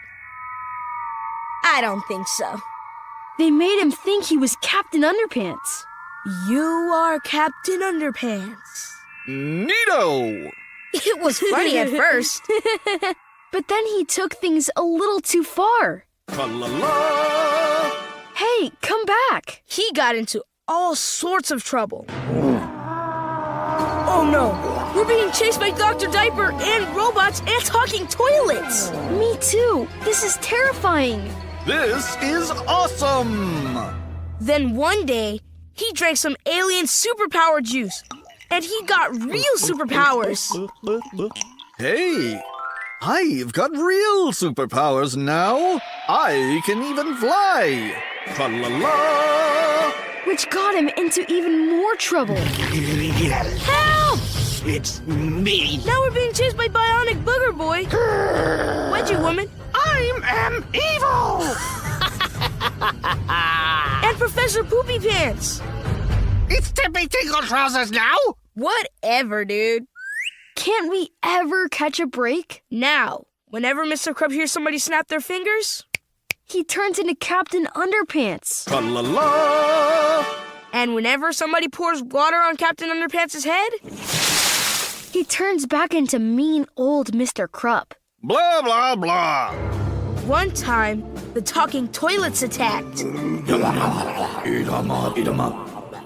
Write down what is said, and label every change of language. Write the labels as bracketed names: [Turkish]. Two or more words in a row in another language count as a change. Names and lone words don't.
[English] I don't think so. They made him think he was Captain Underpants. You are Captain Underpants. Neato! It was funny at first. But then he took things a little too far. Tra-la-la! Hey, come back. He got into all sorts of trouble. Oh no, we're being chased by Dr. Diaper and robots and talking toilets. Me too. This is terrifying. This is awesome! Then one day, he drank some alien superpower juice, and he got real superpowers. Hey, I've got real superpowers now. I can even fly. Tra-la-la! Which got him into even more trouble. Help! It's me. Now we're being chased by Bionic Booger Boy. Wedgie Woman. I am evil. And Professor Poopy Pants. It's Tippy Tinkle Trousers now. Whatever, dude. Can't we ever catch a break? Now, whenever Mr. Krupp hears somebody snap their fingers, He turns into Captain Underpants. Tra-la-la! and whenever somebody pours water on Captain Underpants' head, He turns back into mean old Mr. Krupp. Blah, blah, blah. one time, the talking toilets attacked. Eat 'em up, eat 'em up.